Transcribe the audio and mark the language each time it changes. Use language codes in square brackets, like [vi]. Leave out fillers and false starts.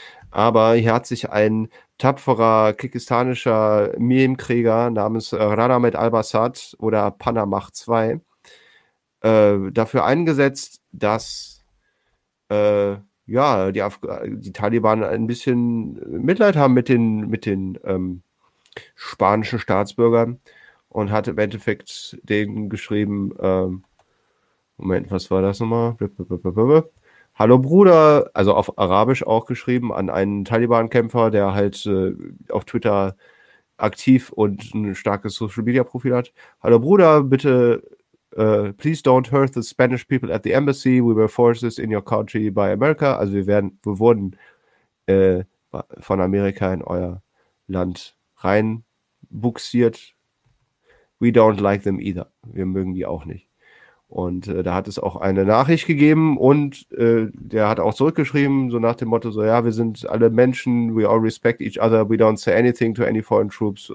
[de] Aber hier hat sich ein tapferer kirgisistanischer Meme-Krieger namens Radamet Albasat oder Panamach 2 dafür eingesetzt, dass ja, die Taliban ein bisschen Mitleid haben mit den spanischen Staatsbürgern und hat im Endeffekt denen geschrieben, Moment, was war das nochmal? Blub, blub, blub, blub. Hallo Bruder, also auf Arabisch auch geschrieben, an einen Taliban-Kämpfer, der halt auf Twitter aktiv und ein starkes Social-Media-Profil hat. Hallo Bruder, bitte, [en] please don't hurt the Spanish people at the embassy. We were forces in your country by America. [de] Also wir wurden von Amerika in euer Land reinbuxiert. [en] We don't like them either. [de] Wir mögen die auch nicht. Und da hat es auch eine Nachricht gegeben und der hat auch zurückgeschrieben, so nach dem Motto, so ja, wir sind alle Menschen, [en] we all respect each other, we don't say anything to any foreign troops.